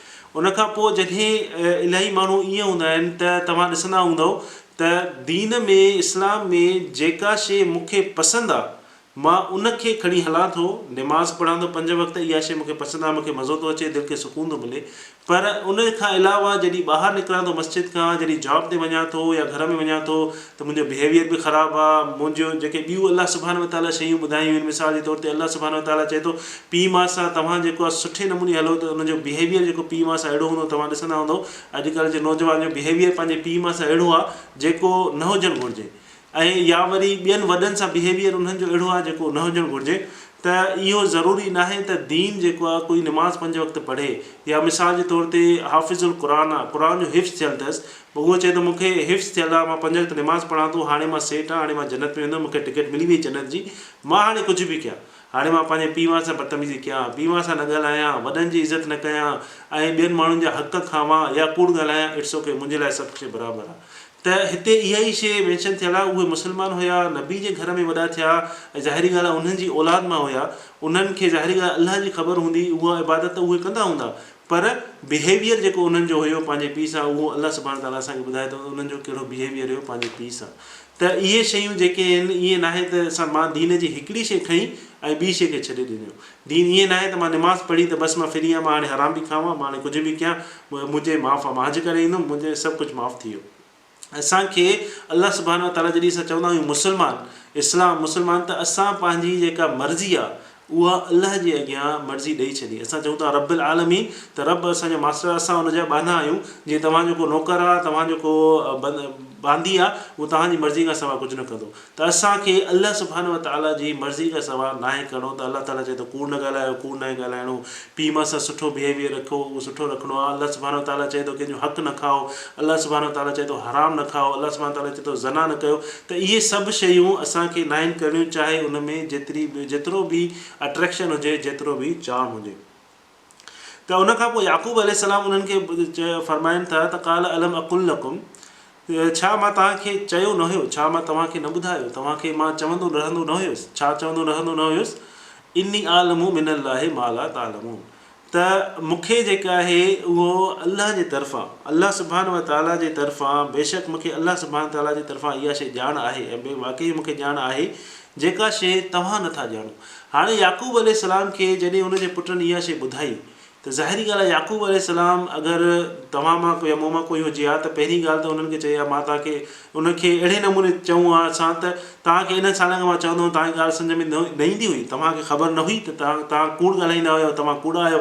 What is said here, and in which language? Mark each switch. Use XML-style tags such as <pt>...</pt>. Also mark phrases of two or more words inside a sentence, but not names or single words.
<sd>उनखां पोइ जॾहिं इलाही माण्हू ईअं हूंदा आहिनि त तव्हां ॾिसंदा हूंदव त दीन में, इस्लाम में जेका शइ मूंखे पसंदि आहे मां उनखे खणी हलां थो। निमाज़ पढ़ां थो 5 वक़्त, इहा शइ मूंखे पसंदि आहे, मूंखे मज़ो थो अचे, दिलि खे सुकून थो मिले। पर उन खां अलावा जॾहिं ॿाहिरि निकिरां थो मस्जिद खां, जॾहिं जॉब ते वञा थो या घर में वञा थो त मुंहिंजो बिहेवियर बि ख़राबु आहे। मुंहिंजो जेके ॿियूं अल्लाह</sd> <ar>سبحانه وتعالى</ar> <sd>शयूं ॿुधायूं आहिनि, मिसाल जे तौर ते अल्लाह</sd> <ar>سبحانه وتعالى</ar> <sd>चए थो पीउ माउ सां तव्हां जेको आहे सुठे नमूने हलो त उनजो बिहेवियर जेको पीउ माउ सां अहिड़ो हूंदो। तव्हां ॾिसंदा हूंदव अॼुकल्ह जे नौजवान जो बिहेवियर पंहिंजे पीउ माउ सां अहिड़ो आहे जेको न हुजणु घुरिजे, ऐं या वरी ॿियनि वॾनि सां बिहेवियर उन्हनि जो अहिड़ो आहे जेको न हुजणु घुरिजे। त इहो ज़रूरी न आहे त दीन जेको आहे कोई निमाज़ 5 वक़्त पढ़े, या मिसाल जे तौर ते हाफ़िज़ुल क़ुरान आहे, क़ुरान जो हिफ़्ज़ थियल अथसि, पोइ उहो चए थो मूंखे हिफ़्ज़ थियल आहे, मां 5 वक़्त निमाज़ पढ़ां थो, हाणे मां सेठ आहियां, हाणे मां जन्नत में वेंदुमि, मूंखे टिकट मिली वई जन्नत जी, मां हाणे कुझु बि कयां, हाणे मां पंहिंजे पीउ माउ सां बदतमीज़ी कयां, पीउ माउ सां न ॻाल्हायां, वॾनि जी इज़त न कयां ऐं ॿियनि माण्हुनि जा हक़ खावां या कूड़ ॻाल्हायां,</sd> <en>It's okay,</en> <sd>मुंहिंजे लाइ सभु कुझु बराबरि आहे। त हिते इहा ई शइ मेंशन थियल आहे। उहे मुस्लमान हुया, नबी जे घर में वॾा थिया ऐं ज़ाहिरी ॻाल्हि आहे उन्हनि जी औलाद मां हुया, उन्हनि खे ज़ाहिरी ॻाल्हि अल्लाह जी ख़बर हूंदी, उहा इबादत उहे कंदा हूंदा, पर बिहेवियर जेको उन्हनि जो हुयो पंहिंजे पीउ सां, उहो अल्लाह</sd> <ar>سبحانه وتعالى</ar> <sd>असांखे ॿुधाए थो उन्हनि जो कहिड़ो बिहेवियर हुयो पंहिंजे पीउ सां। त इहे शयूं जेके आहिनि, ईअं न आहे त मां दीन जी हिकिड़ी शइ खईं ऐं ॿी शइ खे छॾे ॾिनो। दीन ईअं न आहे त मां निमाज़ पढ़ी त बसि मां फ्री आहियां, मां हाणे हराम बि खावां, मां हाणे कुझु बि कयां, मुंहिंजे माफ़ आहे, मां हज करे ईंदुमि, मुंहिंजे सभु कुझु माफ़ु थी वियो। असांखे अल्लाह</sd> <ar>سبحانه وتعالى</ar> <sd>जॾहिं असां चवंदा आहियूं मुस्लमान, इस्लाम मुस्लमान, त असां पंहिंजी जेका मर्ज़ी आहे उहा अल्लाह जे अॻियां मर्ज़ी ॾेई छॾी। असां चऊं था</sd> <ar>رب العالمين,</ar> <sd>त रब असांजो मास्टर, असां हुनजा बाना आहियूं। जीअं तव्हां जेको नौकर आहे, तव्हां जेको बांदी आहे, उहो तव्हांजी मर्ज़ी खां सवाइ कुझु न कंदो। त असांखे अल्लाह</sd> <ar>سبحانه وتعالى</ar> <sd>जी मर्ज़ी खां सवाइ न आहे करिणो। त अल्लाह ताला चए थो कूड़ न ॻाल्हायो, कूड़ न आहे ॻाल्हाइणो, पीउ माउ सां सुठो बिहेवियर रखो, उहो सुठो रखिणो आहे। अल्लाह</sd> <ar>سبحانه وتعالى</ar> <sd>चए थो कंहिंजो हक़ न खाओ, अल्लाह</sd> <ar>سبحانه وتعالى</ar> <sd>चए थो हराम न खाओ, अल्लाह</sd> <ar>سبحانه وتعالى</ar> <sd>चए थो ज़ना न कयो। त इहे सभु शयूं असांखे न आहिनि करणियूं, चाहे उन में जेतिरो बि अट्रैक्शन हुजे, जेतिरो बि चार्म हुजे। त उनखां पोइ याकूब अलैहिस्सलाम उन्हनि खे फरमाइनि था त</sd> <ar>قال ألم أقل لكم,</ar> <sd>छा मां तव्हांखे चयो न हुयो, छा मां तव्हांखे न ॿुधायो, तव्हांखे मां चवंदो रहंदो न हुयुसि, छा चवंदो रहंदो न हुयुसि,</sd> <ar>إني أعلم من الله ما لا تعلمون,</ar> <sd>त मूंखे जेका आहे उहो अल्लाह जे तरफ़ां, अल्लाह</sd> <ar>سبحانه وتعالى</ar> <sd>जे तरफ़ां, बेशक मूंखे अल्लाह</sd> <ar>سبحانه وتعالى</ar> <sd>जे तरफ़ां इहा शइ ॼाण आहे, ऐं वाक़ई मूंखे ॼाण आहे जेका शइ तव्हां नथा ॼाणो। हाणे याकूब अलैहिस्सलाम खे जॾहिं उनजे पुटनि इहा शइ ॿुधाई, त ज़ाहिरी ॻाल्हि आहे याकूब अलैहिस्सलाम अगरि तव्हां मां या मूं मां कोई हुजे हा, त पहिरीं ॻाल्हि त उन्हनि खे चई आहे, मां तव्हांखे उनखे अहिड़े नमूने चऊं हा असां, त तव्हांखे इन सालनि खां मां चवंदो हुउमि, तव्हांजी ॻाल्हि सम्झ में न ईंदी हुई, तव्हांखे ख़बर न हुई, त तव्हां कूड़ ॻाल्हाईंदा हुयो, तव्हां कूड़ा आहियो।</sd>